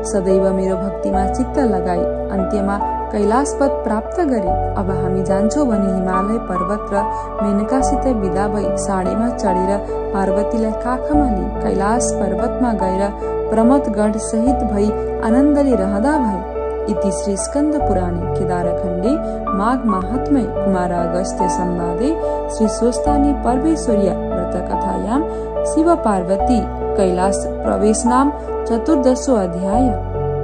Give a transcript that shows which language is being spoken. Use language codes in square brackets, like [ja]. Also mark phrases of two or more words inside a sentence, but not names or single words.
[ne] सदैव मेरो भक्तिमा चित्त लगाई अन्त्यमा कैलाशपद प्राप्त गरे। अब हामी जान्छौं भने हिमालय पर्वत र मेनकासित विदा भई साँडेमा चढेर पार्वतीलाई काखमा लिई कैलाश पर्वतमा गएर प्रमथगढ सहित भई आनन्दले रहँदा भए। [sa] इति श्री स्कन्द पुराणे केदारखण्डे माघ माहात्म्ये कुमार अगस्त्य संवादे श्री स्वस्तानी परमेश्वर्या व्रतकथायां शिव पार्वती कैलाश प्रवेश नाम 14 अध्याय।